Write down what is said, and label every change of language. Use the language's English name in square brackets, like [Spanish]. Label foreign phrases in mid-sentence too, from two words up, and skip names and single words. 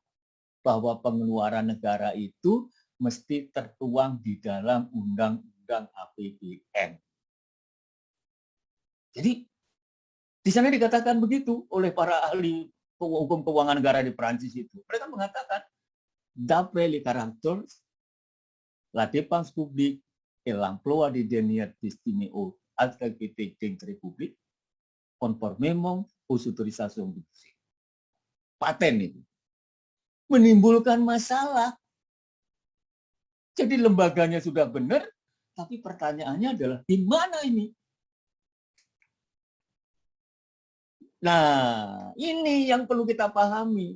[Indonesian] Bahwa pengeluaran negara itu mesti tertuang di dalam Undang-Undang APBN. Jadi, di sana dikatakan begitu oleh para ahli hukum keuangan negara di Perancis itu. Mereka mengatakan, [French] d'après les caractères, la dépense publique et l'emploi des deniers destinés aux activités de République, conformément aux autorisations budgétaires. [Indonesian] Paten itu. menimbulkan masalah. Jadi lembaganya sudah benar, tapi pertanyaannya adalah di mana ini? Nah, ini yang perlu kita pahami.